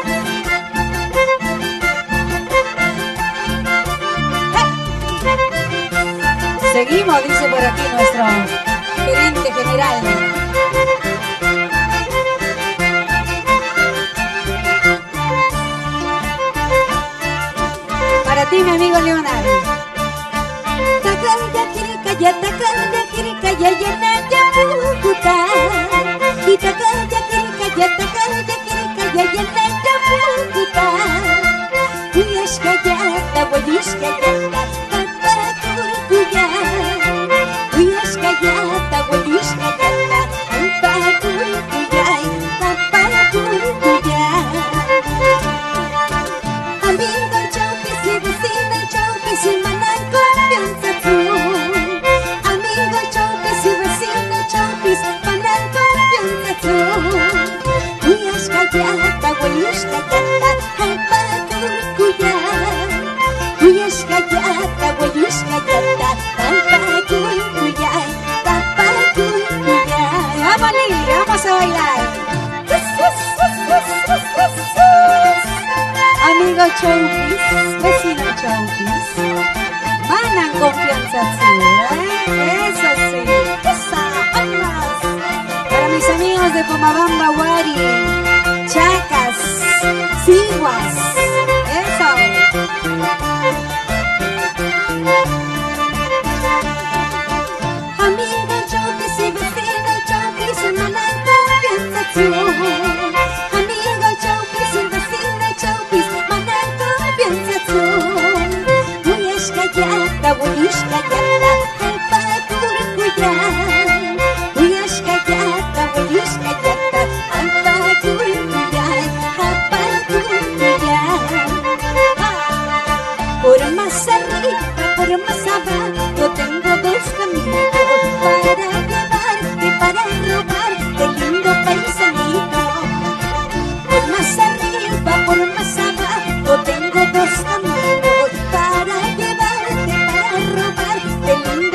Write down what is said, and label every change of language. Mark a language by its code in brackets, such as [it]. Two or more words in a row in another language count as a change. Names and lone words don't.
[es] Seguimos, dice por aquí nuestro gerente general. Para ti, mi amigo Leonardo. [qu] Takaya kirikaya, takaya kirikaya, yanaya pukuta. Y takaya kirikaya, yanaya pukuta. Uyashkayata, wayushkayata, tata kurkuya. Uyashkayata, wayushkayata, tata kurkuya, tata kurkuya. [es] Amigo Chopis y vecino Chopis y manan confianza tú. Amigo Chopis y vecino Chopis, manan confianza tú. [qu] Uyashkayata, wayushkayata, tata kurkuya. Uyashkayata, wayushkayata, tata kurkuya, tata kurkuya. [es] Vamos Lili, vamos a bailar. Amigo Chopis, vecino Chopis, manan confianza sí, eso sí, esa, vamos. Para mis amigos de Pomabamba, Huari, Chacas, Siguas, eso. Amigo Chopis y vecino Chopis, manan confianza sí. Amigo Chopis y vecino Chopis, manan confianza tú. [qu] Uyashkayata, wayushkayata, tata kurkuya. Uyashkayata, wayushkayata, tata kurkuya, tata kurkuya. [es] Por más arriba, por más abajo, tengo dos caminos para llevarte, para robarte, lindo paisanito. Por más arriba, por más abajo, tengo dos caminos para llevarte, para robarte.